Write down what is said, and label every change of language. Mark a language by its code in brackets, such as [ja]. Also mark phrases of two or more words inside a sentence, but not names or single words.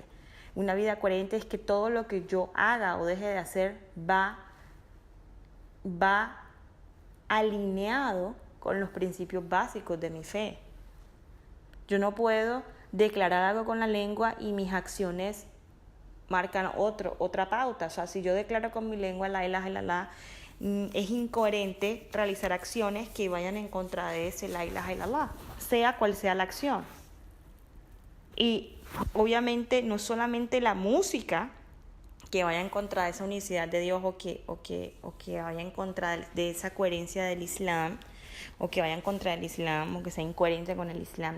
[es] Una vida coherente es que todo lo que yo haga o deje de hacer va alineado con los principios básicos de mi fe. Yo no puedo declarar algo con la lengua y mis acciones marcan otra pauta. O sea, si yo declaro con mi lengua [ar] لا إله إلا الله, [es] es incoherente realizar acciones que vayan en contra de ese [ar] لا إله إلا الله, [es] sea cual sea la acción. Y obviamente no solamente la música que vaya en contra de esa unicidad de Dios o que vaya en contra de esa coherencia del Islam, o que vaya en contra del Islam, o que sea incoherente con el Islam.